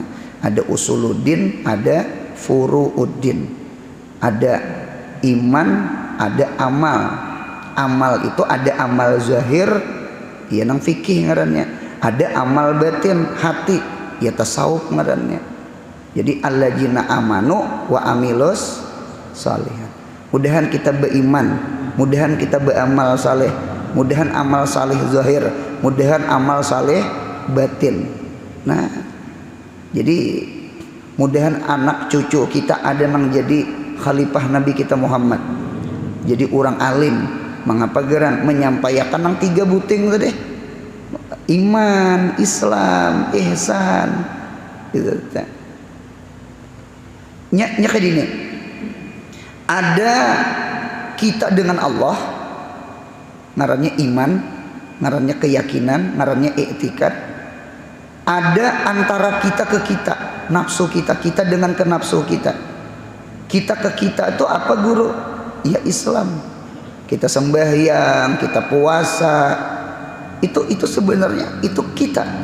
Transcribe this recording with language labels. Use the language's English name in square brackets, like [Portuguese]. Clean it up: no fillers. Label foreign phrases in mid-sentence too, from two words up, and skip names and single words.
[Banjar] Ada usuluddin, ada furuuddin, ada iman, ada amal. Amal itu ada amal zahir, ya nang fikih ngarannya. Ada amal batin, hati, ya tasawuf ngarannya. [Arabic] Jadi الذين آمنوا وعملوا الصالحات. [Banjar] Mudahan kita beriman, mudahan kita beramal saleh, mudahan amal saleh zahir, mudahan amal saleh batin. Nah, jadi mudahan anak cucu kita ada yang jadi khalifah Nabi kita Muhammad, jadi orang alim. Mengapa geran menyampaikan yang 3 buting tadi, iman, Islam, ihsan, gitu. Nya kayak gini, ada kita dengan Allah, ngarannya iman, ngarannya keyakinan, ngarannya i'tikad. Ada antara kita ke kita, nafsu kita dengan ke nafsu kita. Kita ke kita itu apa, guru? Ya Islam. Kita sembahyang, kita puasa, itu sebenarnya itu kita.